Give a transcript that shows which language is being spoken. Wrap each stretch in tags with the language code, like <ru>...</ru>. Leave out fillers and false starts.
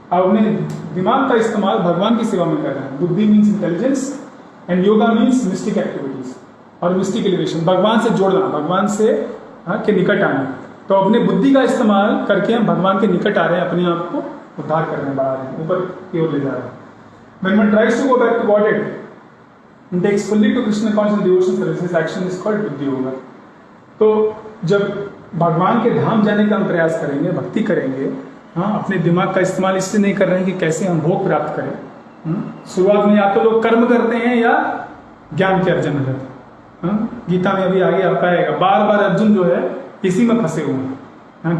<hi>आप अपने दिमाग का इस्तेमाल भगवान की सेवा में कर रहे हैं। बुद्धि</hi> <en>means intelligence and yoga means mystic activities</en> <hi>और मिस्टिक एलिवेशन, भगवान से जोड़ना, भगवान से के निकट आना। तो अपने बुद्धि का इस्तेमाल करके हम भगवान के निकट आ रहे हैं, अपने आप को उद्धार कर रहे हैं, बढ़ा रहे हैं, ऊपर की ओर ले जा रहे हैं।</hi> <en>When one tries to go back to Godhead and takes fully to Krishna conscious devotion service, his action is called buddhi yoga.</en> <hi>तो जब भगवान के धाम जाने का हम प्रयास करेंगे, भक्ति करेंगे, अपने दिमाग का इस्तेमाल इसलिए नहीं कर रहे हैं कि कैसे हम भोग प्राप्त करें। शुरुआत में या तो लोग कर्म करते हैं या ज्ञान के अर्जन रहते हैं। गीता में अभी आगे आपका आएगा, बार बार अर्जुन जो है इसी में फंसे हुए हैं।</hi>